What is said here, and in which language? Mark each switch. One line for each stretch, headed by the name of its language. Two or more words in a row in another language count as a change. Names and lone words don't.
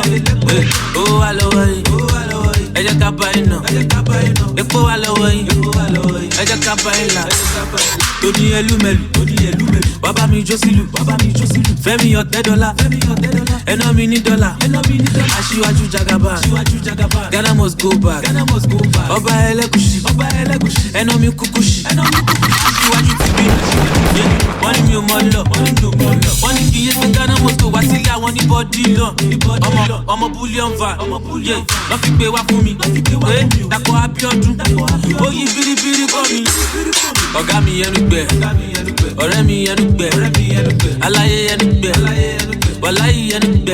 Yoruba: Owó wà lọ́wọ́ yìí, ẹ jẹ́ ká bá iná. Epo wà lọ́wọ́ yìí, ẹ jẹ́ ká bá ẹ̀ là. Tony Elumelu, bàbá mi jó sílù, Fẹ́mi $10, ẹná mi ní $, aṣíwájú Jagaba,
English: Ghana must go back,
Yoruba: ọba ẹlẹ́kùṣì, ẹná mi kúkúṣì, aṣíwájú ti bí, wọ́n ní mi ò mọ̀ lọ, wọ́n ní kí iye sí Ghana must go wá sílé àwọn ní bọ́dí náà, ọmọ
English: bullion van,
Yoruba: wọ́n fi gbé wá fún mi, Dàpọ̀ Abíọ́dún, ó yí bíríbírí kọ́ mi. Ọ̀gá mi ẹnu gbẹ, ọ̀rẹ́ mi ẹnu gbẹ, aláyé ẹnu gbẹ, wàláyé ẹnu gbẹ.